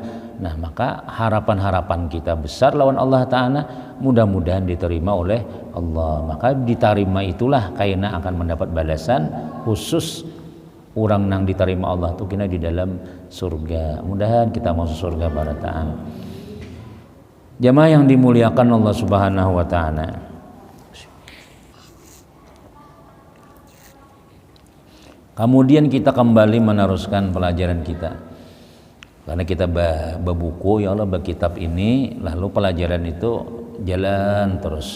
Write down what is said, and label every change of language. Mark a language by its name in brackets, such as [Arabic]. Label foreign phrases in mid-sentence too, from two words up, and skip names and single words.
[Indonesian] Nah maka harapan-harapan kita besar lawan [Arabic] الله تعالى, [Indonesian] mudah-mudahan diterima oleh Allah. Maka diterima itulah kaina akan mendapat balasan khusus. [Banjar] Orang nang diterima Allah tuh kena di dalam surga. Mudahan kita masuk surga barataan. [Indonesian] Jamaah yang dimuliakan [Arabic] الله سبحانه وتعالى, [Indonesian] kemudian kita kembali meneruskan pelajaran kita. Karena kita berbuku ya Allah, berkitab ini, lalu pelajaran itu jalan terus.